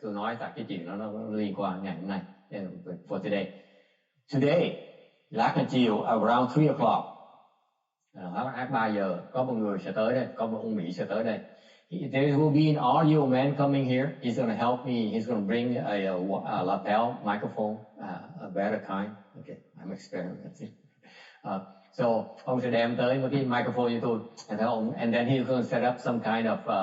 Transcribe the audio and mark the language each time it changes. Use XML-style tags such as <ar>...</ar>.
<vi>Tôi nói tại cái chuyện nó liên quan ngày hôm nay.</vi> <en>For today.</en> <vi>Today, lát là chiều,</vi> <en>around 3 o'clock.</en> <vi>3 giờ, có một người sẽ tới đây, có một ông Mỹ sẽ tới đây.</vi> <en>There will be an audio man coming here. He's going to help me. He's going to bring a lapel microphone, a better kind. Okay, I'm experimenting.</en> <vi>So ông sẽ đem tới một cái microphone cho tôi,</vi> <en>and then he's going to set up some kind of</en>